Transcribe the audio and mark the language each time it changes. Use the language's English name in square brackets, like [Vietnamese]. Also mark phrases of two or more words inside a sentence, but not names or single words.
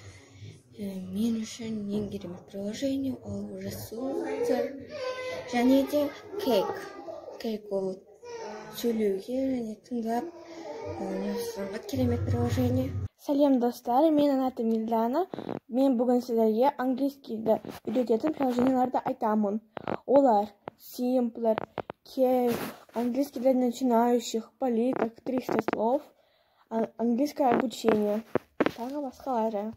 [Kazakh] Мен үшін ең керемет приложение ол Simpler және де Cake. Cake ол сөйлеуге және тыңдап жазғанға керемет приложение. Сәлем достар, менің атым Милана. Мен бүгін сіздерге английскийді үйрететін приложенияларды айтамын. Олар Simpler, Cake, [Russian] английский для начинающих, политок, 300 слов, английское обучение, [Kazakh] тағы басқалары.